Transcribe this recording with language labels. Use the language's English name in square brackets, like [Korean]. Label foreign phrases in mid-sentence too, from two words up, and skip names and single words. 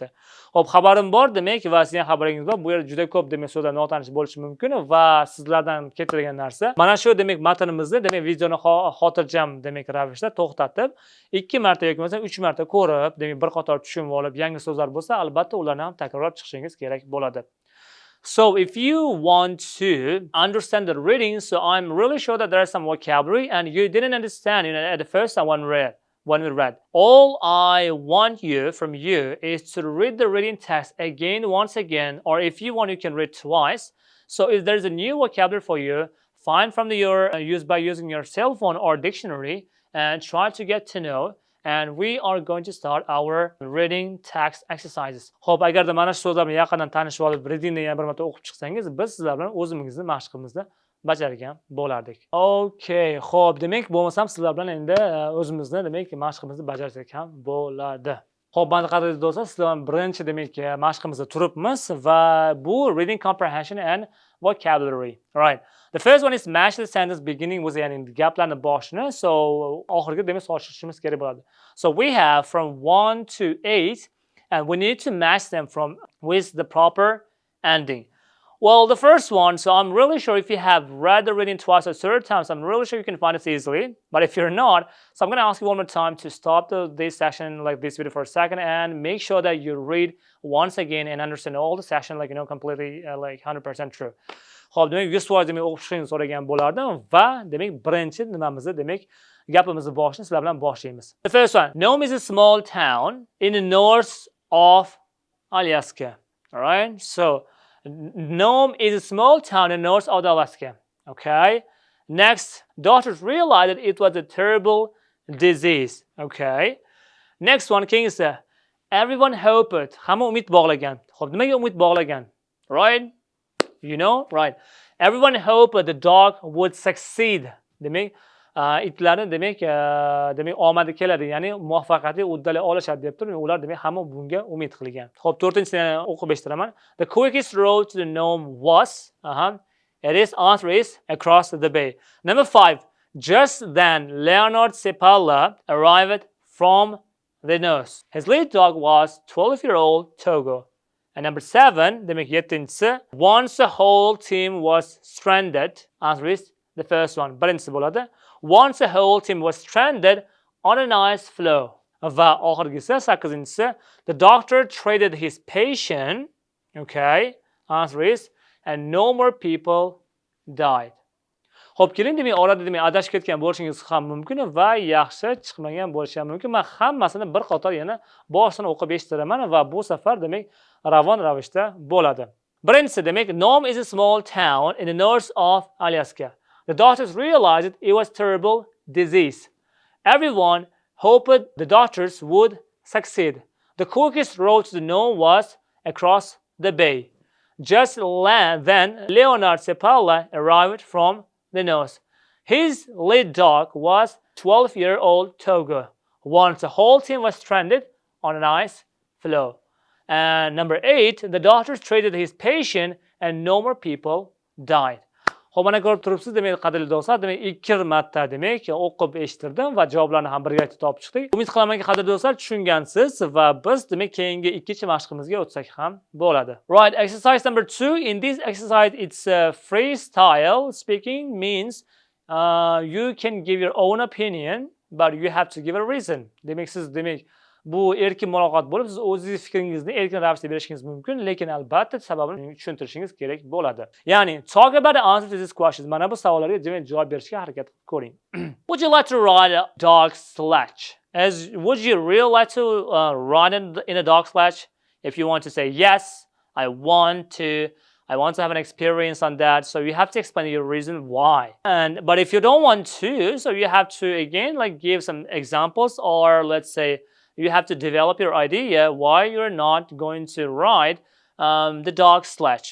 [Uzbek] Hop, xabarim bor demak va sizning xabaringiz bor. Bu yerda juda ko'p demak so'zlar notanish bo'lishi mumkin va sizlardan keltirilgan narsa mana shu demak matnimizni demak videoni xotirjam demak ravishda to'xtatib 2 marta yoki bo'lmasa 3 marta ko'rib, demak bir qator tushunib olib, yangi so'zlar bo'lsa, albatta ularni ham takrorlab chiqishingiz kerak bo'ladi. [English] So if you want to understand the reading, so I'm really sure that there is some vocabulary and you didn't understand, at the first time when we read. All I want from you is to read the reading text again, once again, or if you want, you can read twice. So if there's a new vocabulary for you, find from your use by using your cell phone or dictionary and try to get to know. And we are going to start our reading text exercises. [Uzbek] Xo'p, agarda mana shu so'zlar bilan yaqindan tanishib olib, readingni yana bir marta o'qib chiqsangiz, biz sizlar bilan o'zimizni mashqimizni bajargan bo'lardik. Okay, xo'p, demak bo'lmasam sizlar bilan endi o'zimizni demak mashqimizni bajarsak ham bo'ladi. Xo'p, mana qadrli do'stlar, sizlar bilan birinchi demak mashqimizda turibmiz va bu [English] reading comprehension and vocabulary. [Uzbek] Right. [English] The first one is match the sentence beginning with, [Uzbek] ya'ni gaplarni boshini, so oxiriga demak solishtirishimiz kerak bo'ladi. [English] So we have from 1 to 8 and we need to match them with the proper ending. Well, the first one, so I'm really sure if you have read the reading twice or third times, I'm really sure you can find this easily. But if you're not, so I'm going to ask you one more time to stop this session, like this video for a second, and make sure that you read once again and understand all the session, like, completely, like 100% true. [Uzbek] Xo'p, demak 100% demak o'qishni so'ragan bo'lardim va demak birinchi nimamizni demak gapimizni boshini sizlar bilan boshlaymiz. [English] The first one, Nome is a small town in the north of Alaska. All right? So Nome is a small town in the north of Alaska. Okay? Next, doctors realized that it was a terrible disease. Okay? Next one, King is everyone hoped. [Uzbek] Hamma umid bog'lagan. Xo'p, nimaga umid bog'lagan? [English] Right? Right. Everyone hoped the dog would succeed. [Uzbek] Demak, itlarni demak omadi keladi, ya'ni muvaffaqiyatli uddalay olishadi deb turib, ular demak hamma bunga umid qilgan. Xo'p, 4-chisini o'qib eshitiraman. [English] The quickest road to the Nome was, answer is across the bay. Number 5. Just then, Leonard Sepala arrived from the nurse. His lead dog was 12-year-old Togo. And number 7, [Uzbek] demek 7-si, [English] once the whole team was stranded, answer is the first one. [Uzbek] Birinchisi bo'ladi. [English] Once the whole team was stranded on an ice floe. [Uzbek] Va oxirgisi 8-si, [English] the doctor treated his patient, okay, answer is, and no more people died. [Uzbek] Xo'p, keling, demak orada demak adashib ketgan bo'lishingiz ham mumkin va yaxshi chiqmagan bo'lishi ham mumkin. Men hammasini bir qator yana boshdan o'qib eshitiraman va bu safar demak ravon ravishda bo'ladi. Birinchisi demak [English] Nome is a small town in the north of Alaska. The doctors realized it was a terrible disease. Everyone hoped the doctors would succeed. The quickest road to the Nome was across the bay. Just then, Leonard Sepala arrived from the nurse. His lead dog was 12-year-old Togo. Once the whole team was stranded on an ice floe. And number 8, the doctors treated his patient and no more people died. [Uzbek] Xo'p, mana ko'rib turibsiz, demak, qadrli do'stlar, demak 2 marta demak o'qib eshittirdim va javoblarni ham birga topib chiqdik. Umid qilamanki, qadrli do'stlar, tushungansiz va biz demak keyingi ikkinchi mashqimizga o'tsak ham bo'ladi. [English] Right, exercise number 2. In this exercise, it's freestyle speaking means you can give your own opinion, but you have to give a reason. [Uzbek] Demak, siz demak bu erkin muloqot bo'lib, siz o'zingiz fikringizni erkin ravishda berishingiz mumkin, lekin albatta sababini tushuntirishingiz kerak bo'ladi. Ya'ni, [English] talk about the answer to these questions. [Uzbek] Mana bu savollarga javob berishga harakat qilib ko'ring. [English] Would you like to ride a dog sledge? Would you really like to ride in a dog sledge? If you want to say yes, I want to have an experience on that. So you have to explain your reason why. But if you don't want to, so you have to again give some examples, or let's say you have to develop your idea why you're not going to ride the dog sledge.